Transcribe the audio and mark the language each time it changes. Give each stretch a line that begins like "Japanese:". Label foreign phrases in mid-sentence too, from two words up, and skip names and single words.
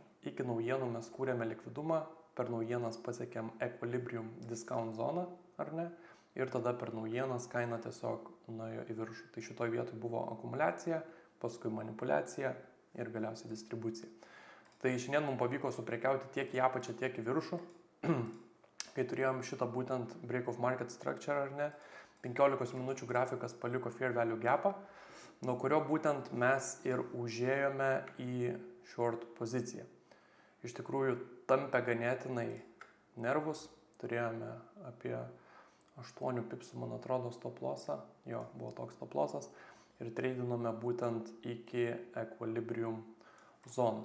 Lithuanian: Iki naujienų mes kūrėme likvidumą, per naujienas pasiekėm
English: equilibrium discount
Lithuanian: zoną, ar ne? Ir tada per naujienas kaina tiesiog nuėjo į viršų. Tai šitoj vietoj buvo akumuliacija, paskui manipulacija ir galiausiai distribucija. Tai šiandien mums pavyko suprekiauti tiek į apačią, tiek į viršų. Kai turėjom šitą būtent
English: break of market structure,
Lithuanian: ar ne, 15 minučių grafikas paliko
English: fair value
Lithuanian: gapą, nuo kurio būtent mes ir užėjome į short poziciją. Iš tikrųjų, tampė ganėtinai nervus, turėjome apie 8 pipsų, man atrodo,
English: stop lossą,
Lithuanian: jo, buvo toks
English: stop lossas
Lithuanian: ir treidinome būtent iki equilibrium zonos.